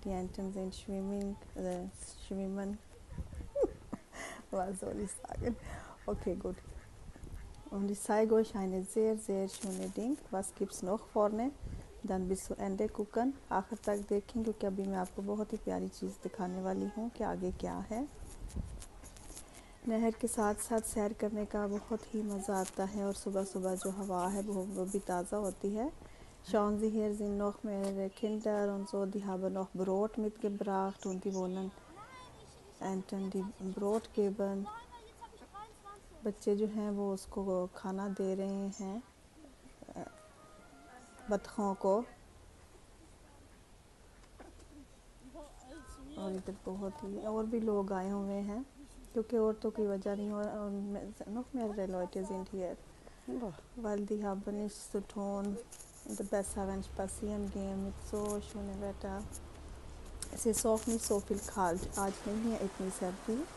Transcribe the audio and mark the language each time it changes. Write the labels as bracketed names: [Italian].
[German] Die Enten sind schwimmen. Was soll ich sagen? Okay, gut. Und ich zeige euch eine sehr, sehr schöne Ding. Was gibt's noch vorne? Dann bis zu Ende gucken, [Hindi] आखिर तक देखें, क्योंकि अभी मैं आपको बहुत ही प्यारी चीज़ दिखाने वाली हूँ कि आगे क्या है। नहर के साथ साथ सैर करने का बहुत ही मज़ा आता है और सुबह सुबह जो हवा है वो भी ताज़ा होती है। [German] Schauen Sie, hier sind noch mehrere Kinder und so, die haben noch Brot mitgebracht und die wollen Enten die Brot geben. [Hindi] बच्चे जो हैं वो उसको खाना दे रहे हैं बतखों को। और इधर बहुत ही और भी लोग आए हुए हैं क्योंकि औरतों की वजह नहीं और [German] noch mehrere Leute sind hier, weil die haben nichts zu tun. Besser wenn spazieren gehen mit so schönem Wetter. Es ist auch nicht so viel kalt, [Hindi] आज नहीं है इतनी सर्दी।